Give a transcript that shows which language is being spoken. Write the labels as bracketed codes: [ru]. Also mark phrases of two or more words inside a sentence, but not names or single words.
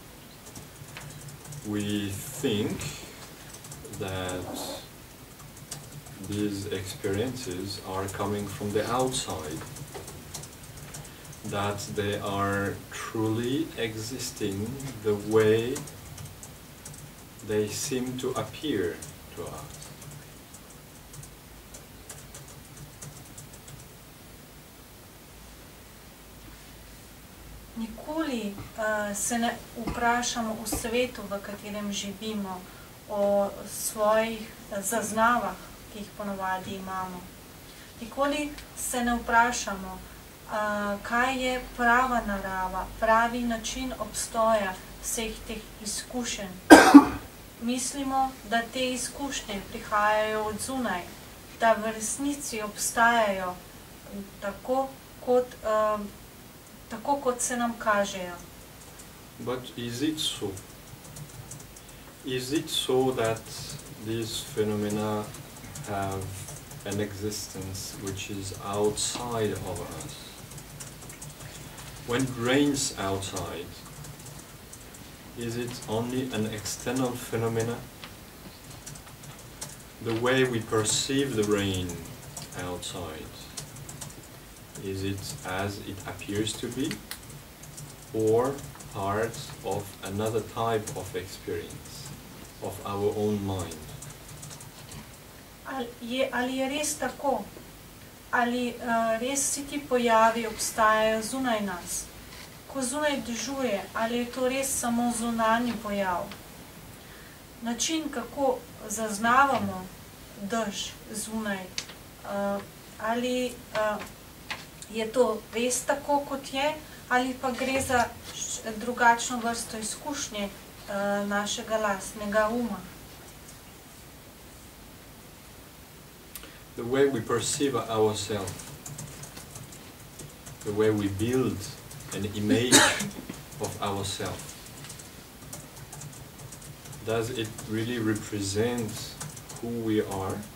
[en] We think that these experiences are coming from the outside, that they are truly existing the way they seem to appear to us. [sl] Nikoli se ne vprašamo v svetu, v katerem živimo, o svojih zaznavah, ki jih ponavadi imamo. Nikoli se ne vprašamo, kaj je prava narava, pravi način obstoja vseh teh izkušenj. Mislimo, da te izkušnje prihajajo od zunaj, da v resnici obstajajo tako, kot se nam kažejo. [en] But is it so? Is it so that these phenomena have an existence which is outside of us? When it rains outside, is it only an external phenomena? The way we perceive the rain outside, is it as it appears to be, or part of another type of experience, of our own mind? [sl] Ali je res tako? Ali res vsi ti pojavi obstajajo zunaj nas? Ko zunaj dežuje, ali je to res samo zunanji pojav? Način, kako zaznavamo dež zunaj, ali je to res tako, kot je, ali pa gre za drugačno vrsto izkušnje našega lastnega uma? [en] The way we perceive ourselves, the way we build an image of ourselves, does it really represent who we are?